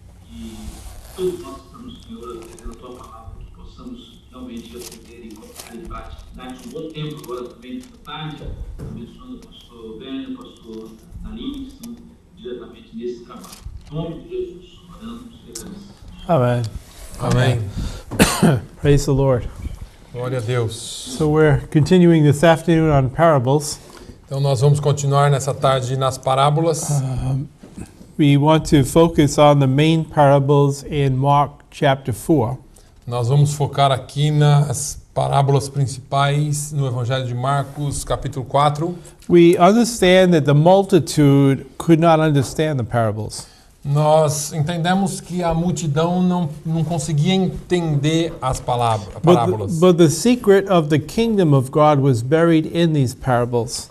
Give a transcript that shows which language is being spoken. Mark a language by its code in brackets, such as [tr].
[pt] E todos nós estamos, Senhor, aprendendo a tua palavra, que possamos realmente aprender e colocar em prática. Dá-te um bom tempo agora também, nesta tarde, abençoando o pastor Ben, o pastor Nalim, que estão diretamente nesse trabalho. Em nome de Jesus, oramos e agradecemos. Amen. Amém. [en] Praise the Lord. [pt] Glória a Deus. [en] So we're continuing this afternoon on parables. [pt] Então nós vamos continuar nessa tarde nas parábolas. [en] We want to focus on the main parables in Mark chapter 4. [pt] Nós vamos focar aqui nas parábolas principais no Evangelho de Marcos, capítulo 4. [en] We understand that the multitude could not understand the parables. [pt] nós entendemos que a multidão não conseguia entender as parábolas. [en] But the secret of the kingdom of God was buried in these parables.